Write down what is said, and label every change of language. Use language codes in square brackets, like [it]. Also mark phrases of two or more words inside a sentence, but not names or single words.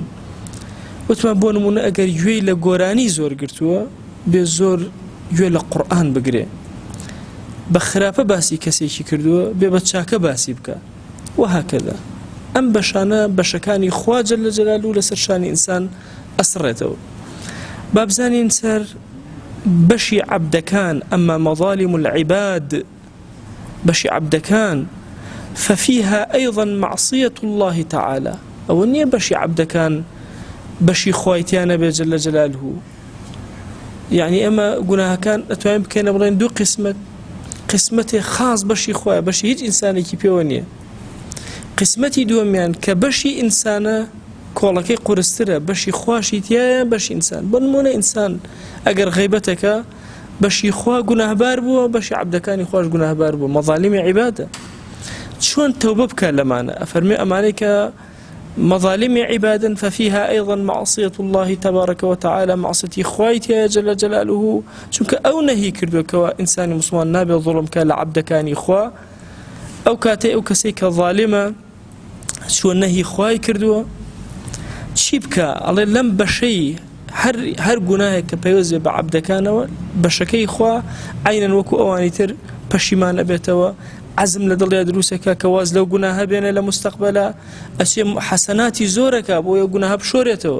[ckb] وتمان بۆ نمونە ئەگەر گوێی لە گۆرانی زۆر گرتووە بێ زۆر گوێ لە قورئان بگرێ، بە خراپە باسی کەسێکی کردووە بێ بە چاکە باسی بکە وهەکەدا. ئەم بەشانە بەشەکانی خوا [ar] جەلە جەلالوهو [ckb] لەسەر شانی ئینسان ئەسڕێتەوە. با بزانین سەر بەشی عەبدەکان، [ar] ئەمما مەظالم العباد، [ckb] بەشی عەبدەکان [ar] ففيها أيضا معصية الله تعالى. [ckb] ئەوە نییە بەشی عەبدەکان بەشی خوایتیانە بێ [ar] جەلە جەلالوهو. [ckb] یعنی ئەمە گوناهەکان ئەتوانین بکەینە بڵێن دوو قسمەتێ خاص بەشی خوایە، بەشی هیچ ئینسانێکی پێوە نییە. قسمەتی دووەمیان کە بەشی ئینسانە کۆڵەکەی قورسترە، بەشی خواشی تایە بەشی ئینسان. بۆ نمونە ئینسان ئەگەر غەیبەتەکە بەشی خوا گوناهبار بووە، بەشی عەبدەکانی خوش گوناهبار بووە، مەظالیمی عیبادە. چۆن تەوبە بکە لەمانە؟ ئەفەرمێ ئەمانەی کە مەظالمی عیبادن [ar] ففيها أيضا معصية الله تبارك وتعالى، [ckb] معصيتی خوای تایە [ar] جەلە جەلالوهو، [ckb] چونکە ئەو نەهی کردووە کەوە ئینسانی موسڵمان نابێ ظوڵم کە لە عەبدەکانی خوا. ئەو کاتێ ئەو کەسێک کە ظالمە چۆن نەهی خوای کردووە چی بکە؟ ئەڵێ لەم بەشەی هەر گوناهێک کە پەیوەست بە عەبدەکانەوە بەشەکەی خوا عینەن وەکو ئەوانی تر پەشیمان ئەبێتەوە، عەزم لە دڵیا دروستەکە کە واز لەو گوناهە بێنێ لە مستەقبەلا، ئەچێ حەسەناتی زۆرەکە بۆ ئەو گوناهە بشۆرێتەوە.